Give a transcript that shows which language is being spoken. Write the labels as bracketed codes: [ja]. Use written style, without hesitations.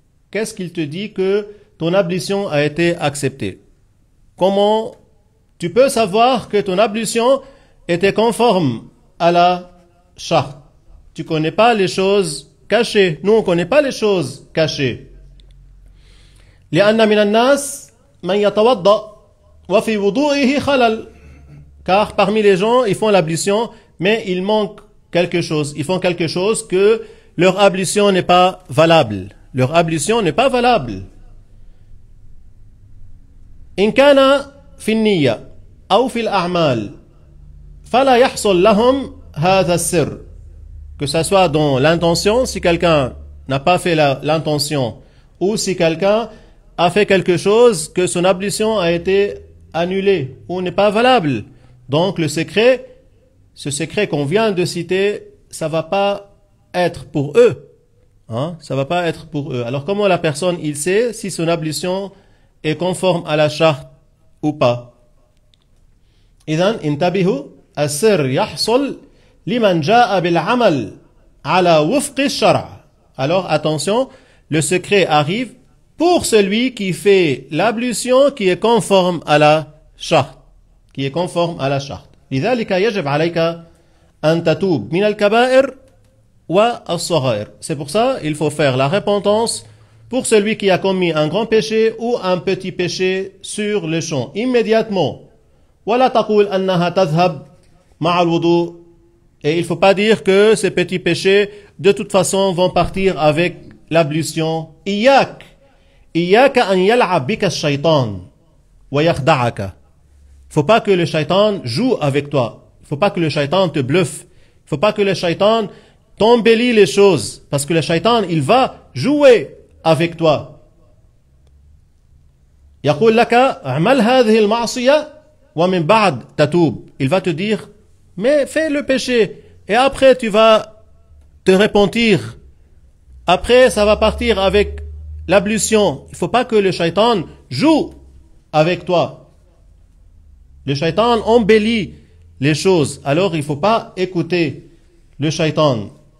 [fr] Qu'est-ce qu'il te dit que ton ablution a été acceptée? Comment tu peux savoir que ton ablution était conforme à la charte? Tu ne connais pas les choses cachées. Nous, on ne connaît pas les choses cachées. [ar] لأن من الناس من يتوضأ وفي وضوئه خلل. [fr] Car parmi les gens, ils font l'ablution, mais il manque quelque chose. Ils font quelque chose que leur ablution n'est pas valable. Leur ablution n'est pas valable. [ar] إن كان في النية أو في الأعمال فلا يحصل لهم هذا السر. [fr] Que ça soit dans l'intention, si quelqu'un n'a pas fait l'intention, ou si quelqu'un a fait quelque chose que son ablution a été annulée ou n'est pas valable. Donc le secret, ce secret qu'on vient de citer, ça va pas être pour eux. Hein? Ça va pas être pour eux. Alors comment la personne, il sait si son ablution est conforme à la charte ou pas? [ar] إذن انتبهوا السر يحصل لمن جاء بالعمل على وفق الشرع. [fr] Alors attention, le secret arrive pour celui qui fait l'ablution qui est conforme à la charte. Qui est conforme à la charte. [ar] لذلك يجب عليك أن تتوب من الكبائر والصغائر. [fr] C'est pour ça il faut faire la repentance pour celui qui a commis un grand péché ou un petit péché sur le champ, immédiatement. [ar] ولا تقول أنها تذهب مع الوضوء. [fr] Et il ne faut pas dire que ces petits péchés, de toute façon, vont partir avec l'ablution. [ar] إياك أن يلعب بك الشيطان ويخدعك. [fr] Il ne faut pas que le shaitan joue avec toi. Il ne faut pas que le shaitan te bluffe. Il ne faut pas que le shaitan t'embellit les choses. Parce que le shaitan, il va jouer avec toi. [ar] يقول لك اعمل هذه المعصية ومن بعد تتوب. [fr] Il va te dire, mais fais le péché et après tu vas te repentir. Après ça va partir avec l'ablution. Il ne faut pas que le shaitan joue avec toi. Le shaitan embellit les choses. Alors il ne faut pas écouter le shaitan.